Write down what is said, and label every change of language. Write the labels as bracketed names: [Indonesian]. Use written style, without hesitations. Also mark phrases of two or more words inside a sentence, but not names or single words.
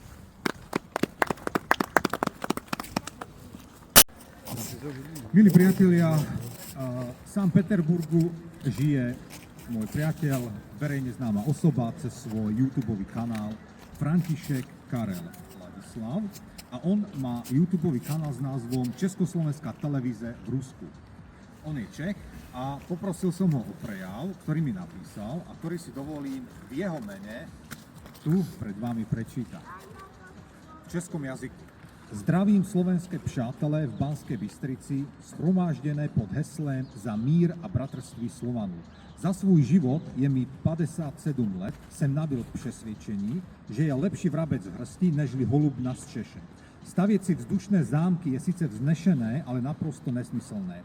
[Slovak] Milí priatelia, v Sankt Peterburgu žije môj priateľ, verejne známa osoba cez svoj YouTubeový kanál František Karel Ladislav a on má YouTubeový kanál s názvom Československá televíze v Rusku. On je Čech a poprosil som ho o prejav, ktorý mi napísal a ktorý si dovolím v jeho mene tu pred vami prečítať. V českom jazyku. [Czech] Zdravím slovenské přátelé v Banskej Bystrici, shromáždené pod heslem Za mír a bratrství Slovanů. Za svůj život, je mi 57 let, jsem nabyl k přesvědčení, že je lepší vrabec v hrsti, nežli holub na střeše. Stavět si vzdušné zámky je sice vznešené, ale naprosto nesmyslné.